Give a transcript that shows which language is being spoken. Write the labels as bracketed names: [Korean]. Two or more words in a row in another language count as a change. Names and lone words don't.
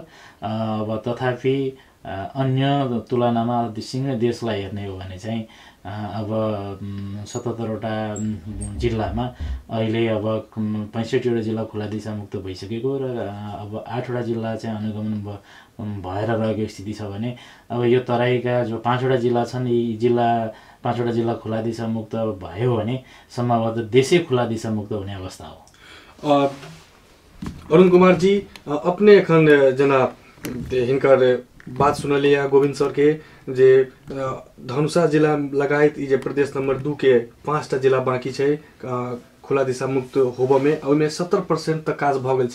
[Nepali] अब तथापि अन्य तुलनामा सिंगै देशलाई हेर्ने हो भने चाहिँ अब 77 वटा जिल्लामा अहिले अब 65 वटा जिल्ला खुला दिशा मुक्त भइसकेको र अब 8 वटा जिल्ला चाहिँ अनुगमन भएर रहेको स्थिति छ भने अब यो तराईका जो 5 वटा जिल्ला छन् यी जिल्ला 5 वटा जिल्ला खुला दिशा मुक्त भयो भने सम्भवतः देशै खुला दिशा मुक्त हुने अवस्था हो। [Maithili] अरुण कुमार जी अपने एखन जना हिनकर बात सुनलिए गोविंद सर के जे धनुषा जिला लगायत जे प्रदेश नंबर 2 के 5टा जिला बाकी है खुला दिशा मुक्त होबमे ओहिमे 70% तक काज भऽ गेल छै।